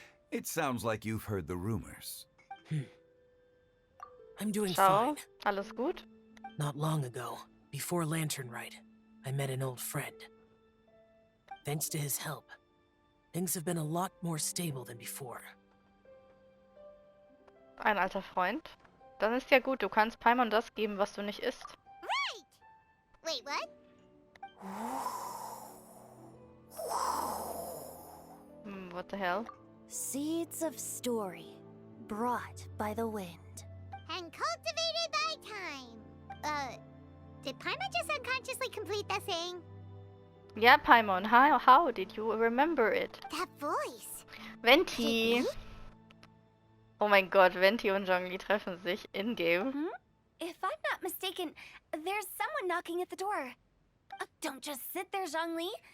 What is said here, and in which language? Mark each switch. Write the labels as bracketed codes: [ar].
[en] It sounds like you've heard the rumors. I'm doing [it] Ciao. [en] fine. [de] Alles gut? [en] Not long ago, before Lantern Rite, I met an old friend. Thanks to his help, things have been a lot more stable than before. [de] Ein alter Freund. Dann ist ja gut, du kannst Paimon das geben, was du nicht isst. [en] Right! Wait, what? What the hell? Seeds of story, brought by the wind. And cultivated by time. Did Paimon just unconsciously complete that saying? Ja, Paimon, how did you remember it? That voice. Venti. [de] Oh mein Gott, Venti und Zhongli treffen sich in-game. [en] If I'm not mistaken, there's someone knocking at the door. Don't just sit there, Zhongli.